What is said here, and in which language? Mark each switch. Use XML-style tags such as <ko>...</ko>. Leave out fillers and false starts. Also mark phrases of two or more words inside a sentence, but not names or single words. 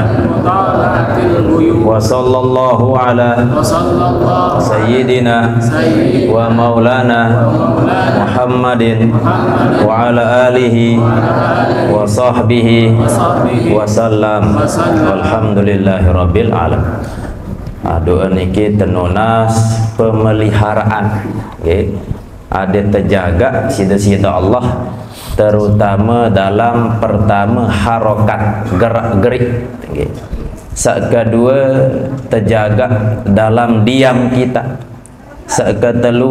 <ar>وصلى الله على سيدنا ومولانا محمد وعلى آله وصحبه وسلم. والحمد لله رب العالمين.</ar> <id>Doa niki tenunas pemeliharaan, ada terjaga sida-sida Allah, terutama dalam pertama harokat gerak-gerik, kedua terjaga dalam diam kita, kedua</id>